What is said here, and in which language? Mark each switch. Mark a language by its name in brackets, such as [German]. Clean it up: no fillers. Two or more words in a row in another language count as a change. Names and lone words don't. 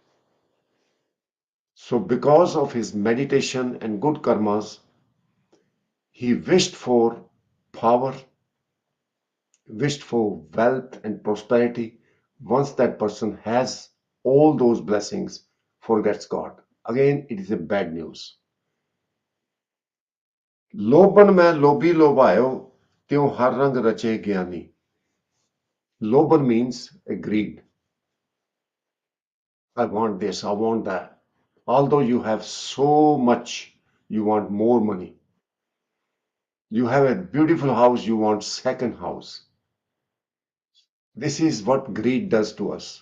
[English] So because of his meditation and good karmas, he wished for power, wished for wealth and prosperity. Once that person has all those blessings, forgets God. Again, it is a bad news. [Hindi] लोभन में लोभी लोभायो त्यों हर रंग रचे ज्ञानी. [English] Loban means a greed. I want this, I want that. Although you have so much, you want more money. You have a beautiful house, you want second house. This is what greed does to us.